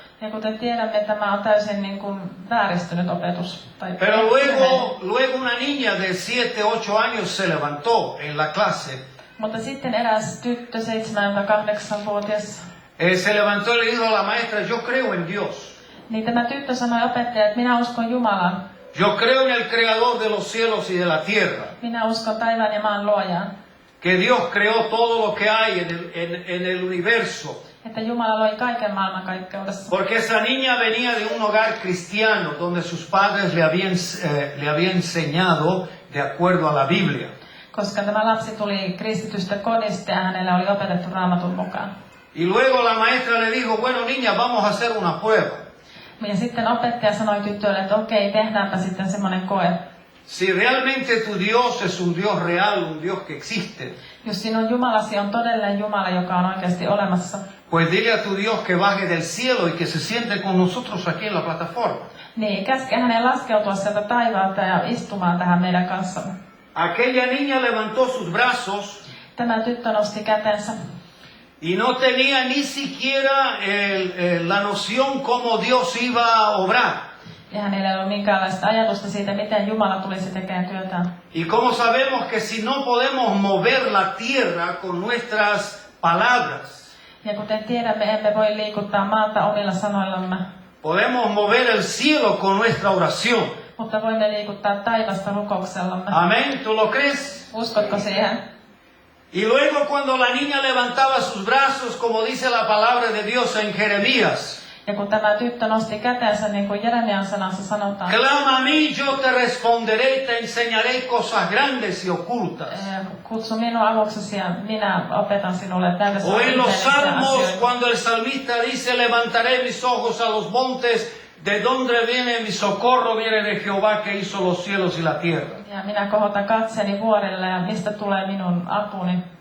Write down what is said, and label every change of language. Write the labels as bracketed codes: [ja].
[fi] Ja kuten tiedämme, tämä on täysin niin kuin vääristynyt opetus. [es] Pero luego una niña de 7-8 años se levantó en la clase. [fi] Mutta sitten eräs tyttö, 7-8-vuotias, [es] se levantó y le dijo a la maestra, yo creo en Dios. [fi] Niin tämä tyttö sanoi opettajalle, että minä uskon Jumalaan. [es] Yo creo en el creador de los cielos y de la tierra. [fi] Minä uskon taivaan ja maan luojaan. [es] Que Dios creó todo lo que hay en el universo. [fi] Että Jumala loi kaiken maailmankaikkeudessa. [es] Porque esa niña venía de un hogar cristiano donde sus padres le habían enseñado de acuerdo a la Biblia. [fi] Koska tämä lapsi tuli kristitystä kodista ja hänelle oli opetettu Raamatun mukaan. [es] Y luego la maestra le dijo, bueno niña, vamos a hacer una prueba. [fi] Ja sitten opettaja sanoi tytölle, että okei, tehdäänpä sitten semmoinen koe. [es] Si realmente tu Dios es un Dios real, un Dios que existe. [fi] Jos sinun Jumalasi on todellinen Jumala, joka on oikeasti olemassa. [es] Pues dile a tu Dios que baje del cielo y que se siente con nosotros aquí en la plataforma. [fi] Niin, käske hänen laskeutua sieltä taivaalta ja istumaan tähän meidän kanssamme. [es] Aquella niña levantó sus brazos. [fi] Tämä tyttö nosti kätensä. [es] Y no tenía ni siquiera la noción cómo Dios iba a obrar. [fi] Ja hänellä ei ollut minkäänlaista ajatusta siitä, miten Jumala tulisi tekemään työtään. [es] Y como sabemos que si no podemos mover la tierra con nuestras palabras, [fi] Ja kuten tiedämme, emme voi liikuttaa maata omilla sanoillamme. [es] Podemos mover el cielo con nuestra oración. [fi] Mutta voimme liikuttaa taivasta rukouksellamme. [es] Amén, ¿tú lo crees? [fi] Uskotko siihen? [es] Y luego cuando la niña levantaba sus brazos, como dice la palabra de Dios en Jeremías, [fi] Ja kun tämä tyttö nosti kätensä, niin kuin Jeremian sanassa sanotaan, [es] clama a mí, yo te responderé y te enseñaré cosas grandes y ocultas. [fi] Kutsu minua avuksesi ja minä opetan sinulle näitä [es] O en los salmos, [fi] asioita. [es] cuando el salmista dice, levantaré mis ojos a los montes, de donde viene mi socorro, viene de Jehová que hizo los cielos y la tierra. [fi] Ja minä kohotan katseeni vuorille ja mistä tulee minun apuni.